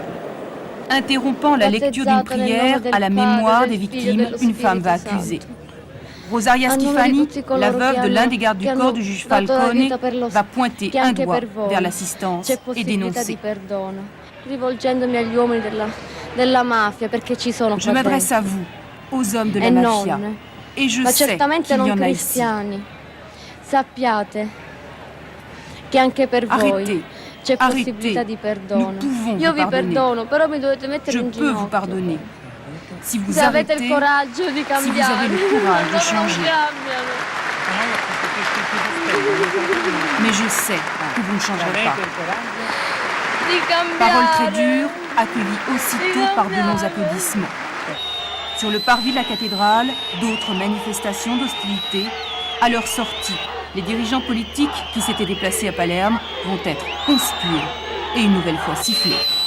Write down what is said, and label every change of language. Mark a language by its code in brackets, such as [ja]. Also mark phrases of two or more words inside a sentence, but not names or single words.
[fr] Interrompant la lecture d'une prière à la mémoire des victimes, une femme va accuser. Rosaria Schifani, la veuve de l'un des gardes du corps du juge Falcone, va pointer un doigt vers l'assistance et dénoncer. [it] della mafia, perché ci sono [fr] Je [it] qua [fr] m'adresse [it] dentro. [fr] à vous, aux hommes de [it] E [fr] la mafia. [it] non, [fr] Et je [it] ma [fr] sais [it] certamente [fr] qu'il y [it] non [fr] en a ici. [it] cristiani. Sappiate che anche per voi [fr] Arrêtez. [it] c'è [fr] Arrêtez. [it] possibilità di perdono. [fr] Nous pouvons [it] Io [fr] vous [it] vi [fr] pardonner. [it] perdono, però mi dovete mettere [fr] Je [it] in [fr] peux vous [it] ginocchio. [fr] pardonner. Si vous [it] Se avete [fr] arrêtez, [it] il coraggio di cambiare. [fr] avez le courage de [it] Non [fr] changer. [it] cambiano. [fr] mais je sais que vous ne changerez pas. [it] Di cambiare. [fr] Parole très dure, accueillie aussitôt par de longs applaudissements. Sur le parvis de la cathédrale, d'autres manifestations d'hostilité. À leur sortie, les dirigeants politiques qui s'étaient déplacés à Palerme vont être conspués et une nouvelle fois sifflés.